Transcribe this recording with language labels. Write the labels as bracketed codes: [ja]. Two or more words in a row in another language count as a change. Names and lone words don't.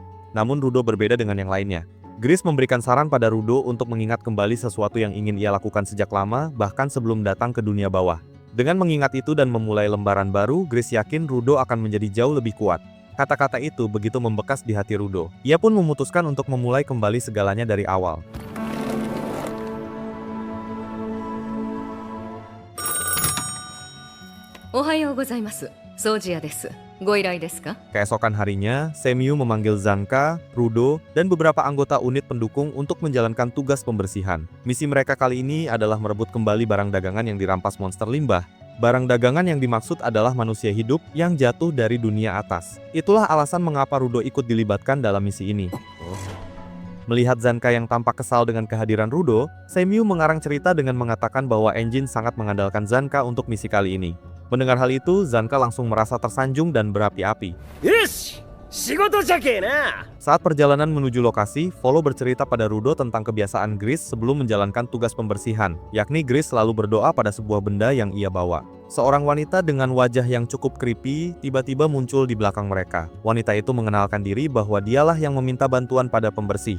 [id] Namun Rudo berbeda dengan yang lainnya. Grace memberikan saran pada Rudo untuk mengingat kembali sesuatu yang ingin ia lakukan sejak lama, bahkan sebelum datang ke dunia bawah. Dengan mengingat itu dan memulai lembaran baru, Grace yakin Rudo akan menjadi jauh lebih kuat. Kata-kata itu begitu membekas di hati Rudo. Ia pun memutuskan untuk memulai kembali segalanya dari awal. [ja] おはようございます. 掃除屋です. ご依頼ですか? [id] Keesokan harinya, Semiyu memanggil Zanka, Rudo, dan beberapa anggota unit pendukung untuk menjalankan tugas pembersihan. Misi mereka kali ini adalah merebut kembali barang dagangan yang dirampas monster limbah. Barang dagangan yang dimaksud adalah manusia hidup yang jatuh dari dunia atas. Itulah alasan mengapa Rudo ikut dilibatkan dalam misi ini. Melihat Zanka yang tampak kesal dengan kehadiran Rudo, Semiyu mengarang cerita dengan mengatakan bahwa Engine sangat mengandalkan Zanka untuk misi kali ini. Mendengar hal itu, Zanka langsung merasa tersanjung dan berapi-api. [ja] よし！仕事じゃけな! [id] Saat perjalanan menuju lokasi, Volo bercerita pada Rudo tentang kebiasaan Grace sebelum menjalankan tugas pembersihan, yakni Grace selalu berdoa pada sebuah benda yang ia bawa. Seorang wanita dengan wajah yang cukup creepy tiba-tiba muncul di belakang mereka. Wanita itu mengenalkan diri bahwa dialah yang meminta bantuan pada pembersih.